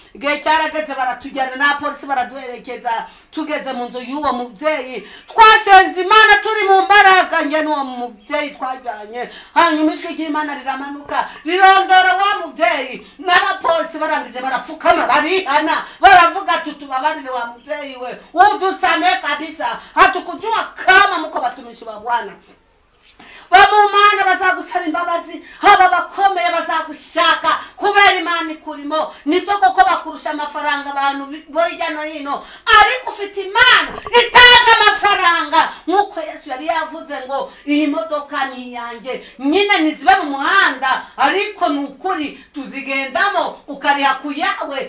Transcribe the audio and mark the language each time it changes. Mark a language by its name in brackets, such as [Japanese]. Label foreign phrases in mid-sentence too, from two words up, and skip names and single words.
[Kinyarwanda] Igihe cyarageze baratujyana na polisi baraduherekeza, tugeze mu nzu y'uwo mubyeyi twasenze Imana turi mu mbaraga, nge n'uwo mubyeyi twajyanye. Hanyuma ijwi ry'Imana riramanuka rirondora wa mubyeyi, n'abapolisi barangije barapfukama barihana, baravuga ati tubabarire wa mubyeyi we, udusame kabisa, [Swahili] hatukujua kama muko batumishi ba Bwana. [Kinyarwanda] Bamumana bazagusaba imbabazi, haba bakomeye bazagushaka kubera Imana ikurimo. Nibyo koko bakurusha amafaranga abantu bojya no hino, ariko ufite Imana itanga amafaranga. Nkuko Yesu yari yavuze ngo iyi modoka ni yanjye, nyine nizibe mu muhanda, ariko nukuri tuzigendamo ukariha kuyawe.